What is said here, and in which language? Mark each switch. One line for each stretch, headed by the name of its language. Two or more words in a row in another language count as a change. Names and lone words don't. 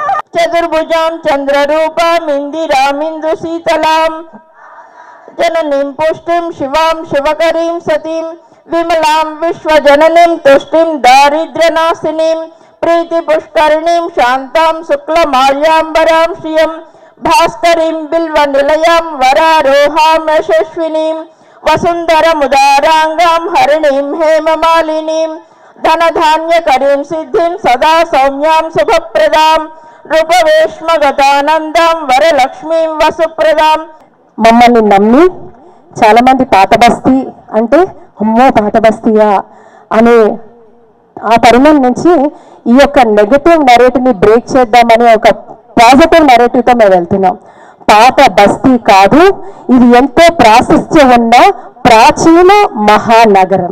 Sanskrit: चतुर्भुजां चंद्ररूपामिंदिरामिंदुशीतलां जननीं पुष्टिं शिवां शिवकरीं सतीं विमलां विश्वजननीं तुष्टिं दारिद्र्यनाशिनीं प्रीतिपुष्करिणीं शान्तां शुक्लमाल्याम्बरां श्रियं भास्करीं बिल्वनिलयां वरारोहां यशस्विनीं वसुन्धरमुदाराङ्गां हरिणीं हेममालिनीं धनधान्यकरीं सिद्धिं सदा सौम्यां शुभप्रदां रूपवेश्मगतानन्दां वरलक्ष्मीं वसुप्रदां
Telugu: మమ్మల్ని నమ్మి చాలామంది పాత బస్తీ అంటే అమ్మో పాత బస్తీయా అనే ఆ తరుణం నుంచి ఈ యొక్క
English: negative narrative break
Telugu: చేద్దామని ఒక
English: positive narrative
Telugu: మేము వెళ్తున్నాం. పాత బస్తీ కాదు, ఇది ఎంతో ప్రాశస్త్యం ఉన్న ప్రాచీన మహానగరం.